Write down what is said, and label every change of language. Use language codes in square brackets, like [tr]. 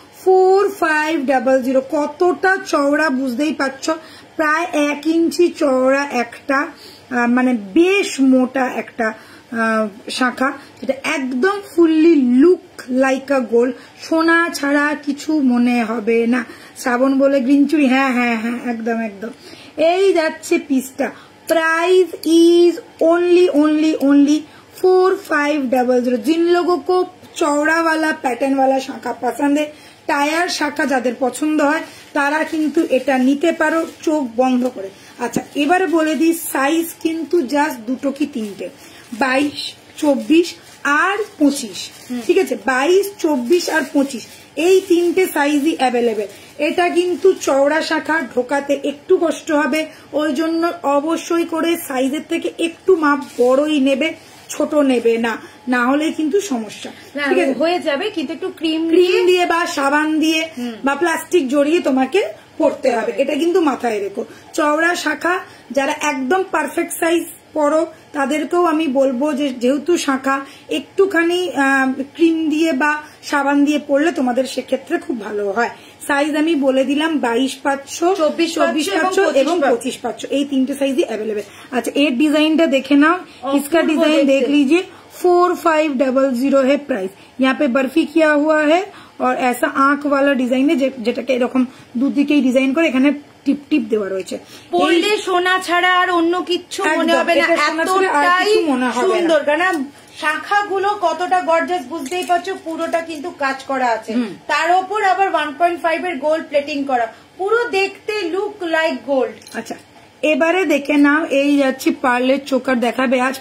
[bn] 4500। কতটা চওড়া বুঝতেই পারছো, প্রায় 1 ইঞ্চি চওড়া একটা, মানে বেশ মোটা একটা শাখা, যেটা একদম [en] Fully look like a gold. [bn] সোনা ছাড়া কিছু মনে হবে না। শ্রাবণ বলে গ্রিন চুড়ি, হ্যাঁ হ্যাঁ হ্যাঁ, একদম একদম। এই যাচ্ছে পিসটা, [hi] प्राइस इज ओनली 4500। जिन लोगों को चौड़ा वाला पैटर्न वाला शाखा पसंद है, टायर शाखा [bn] যাদের পছন্দ হয় তারা কিন্তু এটা নিতে পারো চোখ বন্ধ করে। আচ্ছা, এবারে বলে দিই সাইজ কিন্তু জাস্ট দুটো কি তিনটে, 22, 24 আর 25। ঠিক আছে, 22, 24 আর 25 এই তিনটে সাইজই অ্যাভেলেবেল। এটা কিন্তু চওড়া শাখা, ঢোকাতে একটু কষ্ট হবে, ওই জন্য অবশ্যই করে সাইজের থেকে একটু মাপ বড়ই নেবে, ছোট নেবে না, না হলে কিন্তু সমস্যা। ঠিক আছে, হয়ে যাবে, কিন্তু একটু ক্রিম দিয়ে বা সাবান দিয়ে বা প্লাস্টিক জড়িয়ে তোমাকে পড়তে হবে, এটা কিন্তু মাথায় রেখো। চওড়া শাখা যারা একদম পারফেক্ট সাইজ পরো তাদেরকেও আমি বলবো যে যেহেতু শাখা, একটুখানি ক্রিম দিয়ে বা সাবান দিয়ে পড়লে তোমাদের সেক্ষেত্রে খুব ভালো হয়। সাইজ আমি বলে দিলাম 22,500, 24,500 এবং 25,500, এই তিনটে সাইজই अवेलेबल। [hi] अच्छा, ये डिजाइनটা [bn] দেখে নাও, [hi] इसका डिजाइन देख लीजिए। 4500 है प्राइस। यहाँ पे बर्फी किया हुआ है और ऐसा आंख वाला डिजाइन है, [bn] যেটাকে এরকম দুদিকেই ডিজাইন করে এখানে টিপ টিপ দেওয়া রয়েছে। পরলে সোনা ছাড়া আর অন্য কিছু মনে হবে না, এতটাই সুন্দর। কারণ শাখাগুলো কতটা গর্জাস বুঝতেই পারছো, পুরোটা কিন্তু কাজ করা আছে, তার উপর আবার 1.5 এর গোল্ড প্লেটিং করা, পুরো দেখতে [en] Look like gold. [bn] আচ্ছা, এবারে দেখে নাও, এই যাচ্ছি পার্লের চোকার দেখাবে আজ।